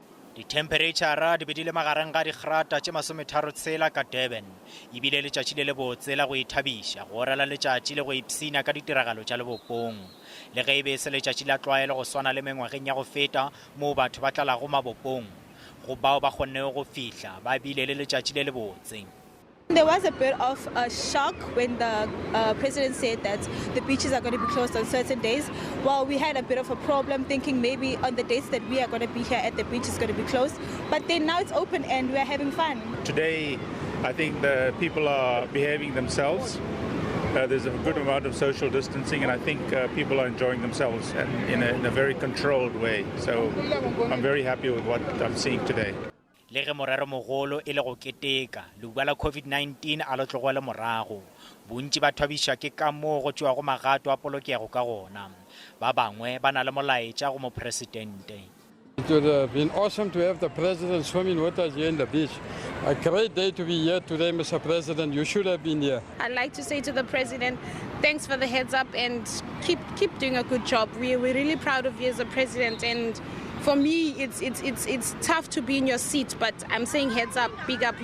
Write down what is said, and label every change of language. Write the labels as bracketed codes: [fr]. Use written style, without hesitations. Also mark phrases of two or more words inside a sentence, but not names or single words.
[nso] Di-temperature di bedile magareng ga digrata tše 36 ka Durban, ebile letšatši le le botse la go ithabisha go orela letšatši le go ipsina ka ditiragalo tša lebopong. Le ge e be se letšatši la tlwaelo go swana le mengwageng ya go feta moo batho ba tlalago mabopong, go bao ba kgonnego go fihla ba bile le letšatši le le botse. [en] There was a bit of a shock when the president said that the beaches are going to be closed on certain days. Well, we had a bit of a problem thinking maybe on the dates that we are going to be here at the beach is going to be closed. But then now it's open and we're having fun. Today, I think the people are behaving themselves. There's a good amount of social distancing, and I think people are enjoying themselves and in a very controlled way. So I'm very happy with what I'm seeing today. [nso] Le ge morero mogolo e le go keteka leuba la COVID-19 a lo tlogele morago, bontši ba thwabiša ke ka moo go tšewa go magato a polokego ka gona. Ba bangwe ba na le molaetša go mopresidente. [en] It would have been awesome to have the president swimming with us here in the beach. A great day to be here today, Mr. President. You should have been here. I'd like to say to the president, thanks for the heads up and keep doing a good job. We're really proud of you as a president, and for me, it's tough to be in your seat, but I'm saying heads up, big up.